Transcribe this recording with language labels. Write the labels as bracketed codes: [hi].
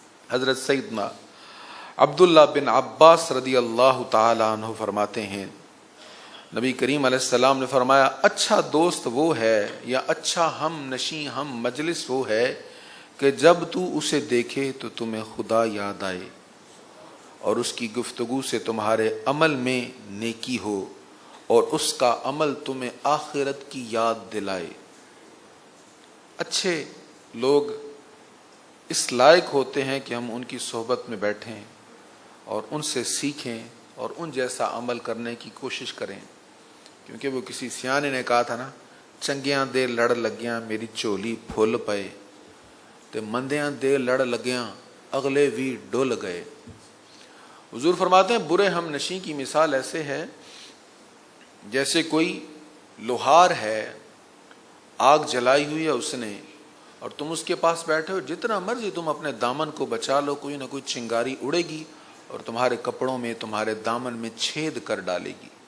[ur] حضرت سیدنا عبداللہ بن عباس رضی اللہ تعالی عنہ فرماتے ہیں, نبی کریم علیہ السلام نے فرمایا اچھا دوست وہ ہے یا اچھا ہم نشیں ہم مجلس وہ ہے کہ جب تو اسے دیکھے تو تمہیں خدا یاد آئے اور اس کی گفتگو سے تمہارے عمل میں نیکی ہو اور اس کا عمل تمہیں آخرت کی یاد دلائے. اچھے لوگ اس لائق ہوتے ہیں کہ ہم ان کی صحبت میں بیٹھیں اور ان سے سیکھیں اور ان جیسا عمل کرنے کی کوشش کریں. کیونکہ وہ کسی سیانے نے کہا تھا نا, [pa] چنگیاں دے لڑ لگیاں میری چولی پھول پئے, تے مندیاں دے لڑ لگیاں اگلے وی ڈول گئے. [ur] حضور فرماتے ہیں برے ہم نشیں کی مثال ایسے ہے جیسے کوئی لوہار ہے, آگ جلائی ہوئی ہے اس نے, اور تم اس کے پاس بیٹھے ہو, جتنا مرضی تم اپنے دامن کو بچا لو کوئی نہ کوئی چنگاری اڑے گی اور تمہارے کپڑوں میں تمہارے دامن میں چھید کر ڈالے گی.